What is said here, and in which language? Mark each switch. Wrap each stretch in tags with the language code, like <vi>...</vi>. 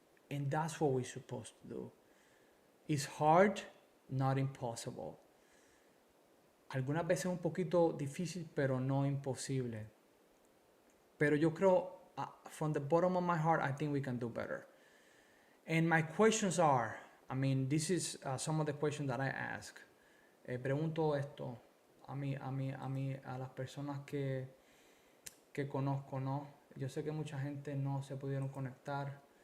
<en>And that's what we're supposed to do. It's hard, not impossible.</en> <es>Algunas veces un poquito difícil, pero no imposible. Pero yo creo,</es> <en>from the bottom of my heart, I think we can do better. And my questions are, this is some of the questions that I ask.</en> <es>Pregunto esto a las personas que conozco, ¿no? Yo sé que mucha gente no se pudieron conectar.</es>